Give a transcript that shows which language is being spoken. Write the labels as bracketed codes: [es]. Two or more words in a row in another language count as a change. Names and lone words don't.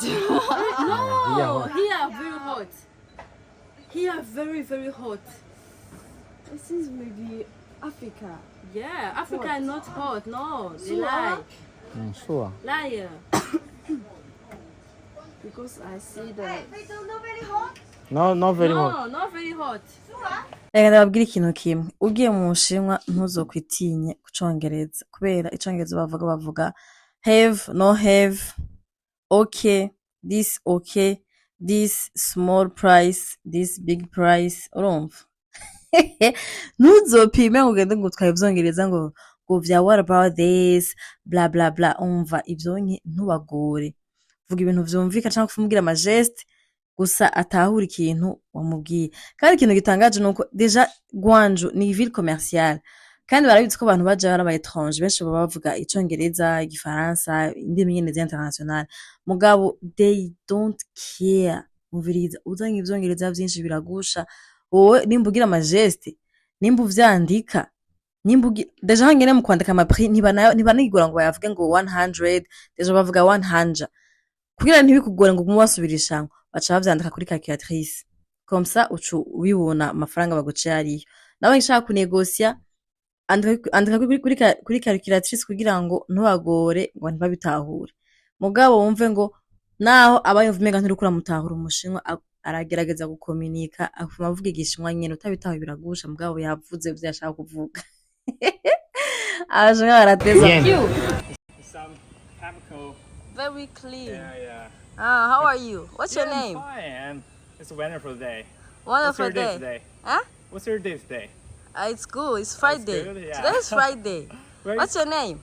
[en] No, here very hot. Here very, very hot. This is maybe Africa. Yeah, Africa Hot. is not hot. No, they Sure. lie. Sure. Liar. Because I see that. No, not very hot. No, not very hot. [rn] Reka ndababwire ikintu kimwe, ugiye mu Bushinwa ntuzokwitinye ku Congereza kubera Icongereza bavuga [en] have, no have, okay, this small price, this big price, [rn] urumva? Ntuzopime ngo ugende ngo utwaye ivyongereza ngo vya [en] what about this, [rn] bla bla bla, umva ivyo ntubagore. Vuga ibintu vyumvika cyangwa kumubwira ama geste gusa atahura ikintu wamubwiye. Kandi ikintu gitangaje nuko deja Gwanju ni [fr] ville commerciale [rn] kandi barabizi ko abantu baje ari aba étranger benshi baba bavuga Icongereza, Igifaransa, indimi nyene international. [en] Mugabo they don't care. [rn] Muviriza uzanye ivyongereza vyinshi biragusha. Wowe nimba ugira ama geste, nimba uvyandika, deja hangene mu kwandika ama prix ntibanigora ngo bayavuge ngo 100, deja bavuga 100. Kugira ntibikugore ngo umubasubirisha baca bavyandika kuri calculatrice. [fr] Comme ça [rn] ucu ubibona amafaranga baguciye ariyo. Nawe nshaka kunegosia andika kuri calculatrice kugira ngo ntubagore ngo ntibabitahure. Mugabo wumve ngo naho abayumvumenga nturukura mutahura umushinwa aragerageza gukomunika afuma avuga igishinwa nyene utabitaho biragusha mugabo yavuze ivyo yashaka kuvuga. Abashinwa barateza. [en] Some chemical very clean. Yeah. How are you? What's your I'm name? fine. It's a wonderful day. Wonderful What's your day day. today? Huh? What's your day today? It's good. It's Friday. good, yeah. Today is Friday. Where What's is- your name?